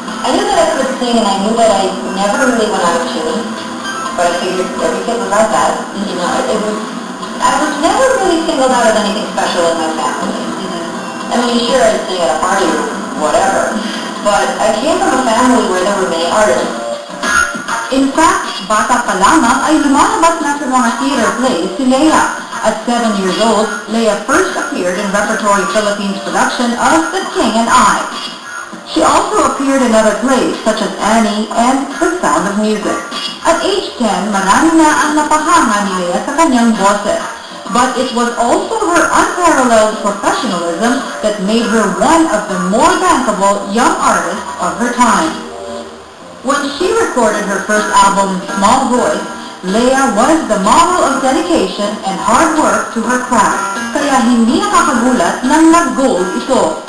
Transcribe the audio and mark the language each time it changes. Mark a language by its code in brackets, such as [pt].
[en] I knew that I could sing, and I knew that I never really went out of tune. But I figured every kid was like that. You know, I was never really singled out as anything special in my family. I mean, sure, I'd sing at a party or whatever. But I came from a family where there were many artists. [tl] In fact, bata pa lamang ay lumalabas na sa mga theater plays si Lea. [en] At 7 years old, Lea first appeared in Repertory Philippines production of The King and I. She also appeared in other plays such as Annie and The Sound of Music. [tl] At age 10, marami na ang napahanga ni Lea sa kanyang boses. [en] But it was also her unparalleled professionalism that made her one of the more bankable young artists of her time. When she recorded her first album, Small Voice, Lea was the model of dedication and hard work to her craft, kaya hindi nakakagulat nang nag-gold ito.